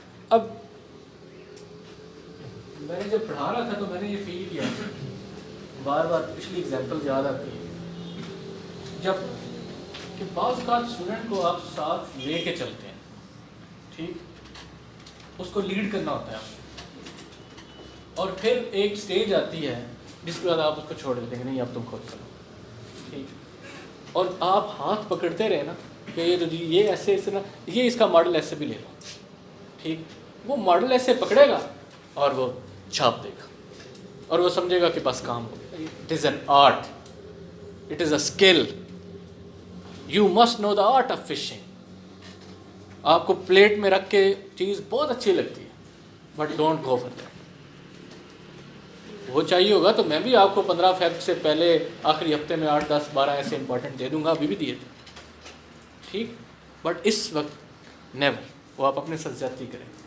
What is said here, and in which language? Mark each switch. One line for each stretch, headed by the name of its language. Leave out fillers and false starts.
Urdu: اب میں نے جب پڑھا رہا تھا تو میں نے یہ فیل کیا, بار بار پچھلی ایگزامپل یاد آتی ہے, جب کہ بعض اوقات اسٹوڈنٹ کو آپ ساتھ لے کے چلتے ہیں, ٹھیک, اس کو لیڈ کرنا ہوتا ہے آپ کو, اور پھر ایک سٹیج آتی ہے جس کے بعد آپ اس کو چھوڑ دیتے ہیں کہ نہیں اب تم خود کرو. ٹھیک, اور آپ ہاتھ پکڑتے رہے نا کہ یہ تو جی یہ ایسے ایسے نا, یہ اس کا ماڈل ایسے بھی لے لو. ٹھیک, وہ ماڈل ایسے پکڑے گا اور وہ چھاپ دے گا, اور وہ سمجھے گا کہ بس کام ہو گیا.
English: It is an art, it is a skill, you must know the art of fishing.
Urdu: آپ کو پلیٹ میں رکھ کے چیز بہت اچھی لگتی ہے,
English: But don't go for that.
Urdu: وہ چاہیے ہوگا تو میں بھی آپ کو 15 فیب سے پہلے آخری ہفتے میں 8, 10, 12 ایسے امپورٹنٹ دے دوں گا, ابھی بھی دیے تھے. ٹھیک, بٹ اس وقت نیور, وہ آپ اپنے ساتھ زیادتی کریں.